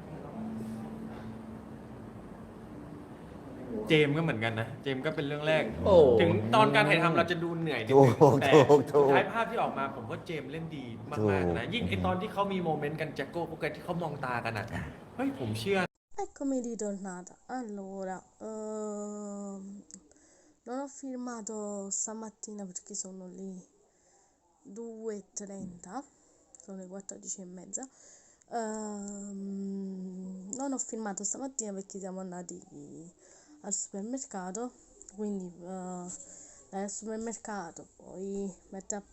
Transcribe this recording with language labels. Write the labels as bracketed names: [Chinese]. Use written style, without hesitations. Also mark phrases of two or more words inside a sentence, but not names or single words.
[Thai] เจมส์ก็เหมือนกันนะ เจมส์ก็เป็นเรื่องแรก โอ้ ถึงตอนการถ่ายทำเราจะดูเหนื่อยนิด ถู นึง ก แต่ ถูกถูก สุดท้ายภาพที่ออกมาผมว่าเจมส์เล่นดีมากๆนะ ถูก ยิ่งไอตอนที่เขามีโมเมนต์กันแจ็คโก้พวกแกที่เขามองตากันอ่ะ เฮ้ยผมเชื่อ [Italian] Eccomi ritornata. Allora, non ho filmato stamattina perché sono le 2:30, sono le 14:30. Non ho filmato stamattina perché siamo andati al supermercato, quindi dal supermercato poi mettere a